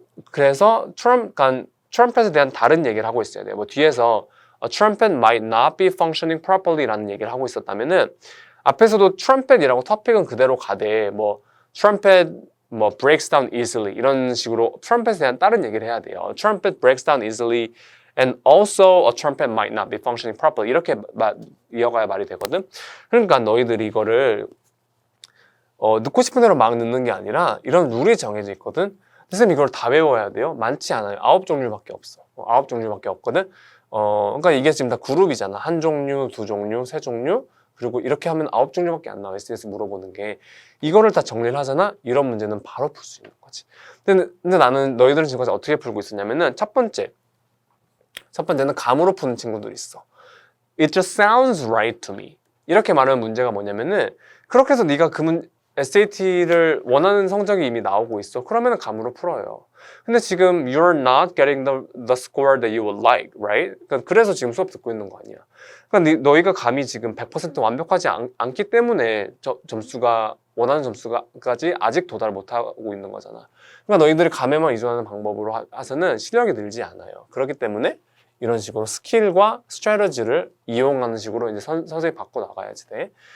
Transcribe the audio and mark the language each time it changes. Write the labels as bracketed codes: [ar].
[ko] 그래서 trumpet에 대한 다른 얘기를 하고 있어야 돼요. 뭐 뒤에서 [en] a trumpet might not be functioning properly [ko] 라는 얘기를 하고 있었다면은 앞에서도 trumpet이라고 토픽은 그대로 가되 뭐 [en] trumpet breaks down easily [ko] 이런 식으로 trumpet에 대한 다른 얘기를 해야 돼요. [en] trumpet breaks down easily and also a trumpet might not be functioning properly [ko] 이렇게 이어가야 말이 되거든. 그러니까 너희들이 이거를 넣고 싶은 대로 막 넣는 게 아니라 이런 룰이 정해져 있거든. 선생님 이걸 다 외워야 돼요? 많지 않아요. 9종류밖에 없어. 9종류밖에 없거든. 그러니까 이게 지금 다 그룹이잖아. 한 종류, 두 종류, 세 종류 그리고 이렇게 하면 9종류밖에 안 나와. SDS 물어보는 게 이거를 다 정리를 하잖아. 이런 문제는 바로 풀 수 있는 거지. 근데 나는 너희들은 지금까지 어떻게 풀고 있었냐면은 첫 번째는 감으로 푸는 친구들이 있어. [en] It just sounds right to me. [ko] 이렇게 말하는 문제가 뭐냐면은 그렇게 해서 네가 SAT를 원하는 성적이 이미 나오고 있어. 그러면 감으로 풀어요. 근데 지금 [en] you're not getting the score that you would like, right? [ko] 그래서 지금 수업 듣고 있는 거 아니야. 그러니까 너희가 감이 지금 100% 완벽하지 않기 때문에 점수가 원하는 점수까지 아직 도달 못하고 있는 거잖아. 그러니까 너희들이 감에만 의존하는 방법으로 해서는 실력이 늘지 않아요. 그렇기 때문에 이런 식으로 스킬과 스트래티지를 이용하는 식으로 이제 선생님이 바꿔 나가야지 돼.